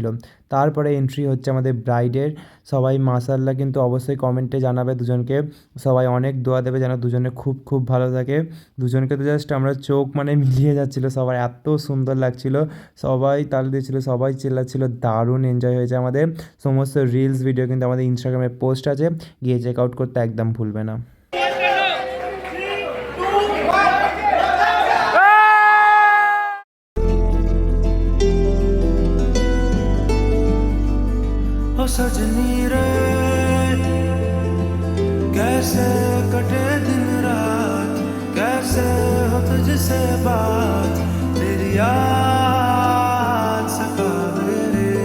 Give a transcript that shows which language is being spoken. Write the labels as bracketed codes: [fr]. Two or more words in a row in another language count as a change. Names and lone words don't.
[bn] তারপরে এন্ট্রি হচ্ছে আমাদের ব্রাইডের, সবাই মাশাআল্লাহ কিন্তু অবশ্যই কমেন্টে জানাবে দুজনকে, সবাই অনেক দোয়া দেবে যেন দুজনে খুব খুব ভালো থাকে। দুজনকে তো জাস্ট আমরা চোখ মানে মিলিয়ে যাচ্ছিলো, সবার এত সুন্দর লাগছিল, সবাই তাল দিয়েছিল, সবাই চিল্লাচ্ছিল, দারুণ এনজয় হয়েছে আমাদের। সমস্ত [en] reels video [bn] কিন্তু আমাদের ইনস্টাগ্রামে পোস্ট আছে, গিয়ে [en] check out [bn] করতে একদম ভুলবে না। [hi] सजनी रे कैसे कटे दिन रात, कैसे हो तुझसे बात, तेरी याद सतावे रे।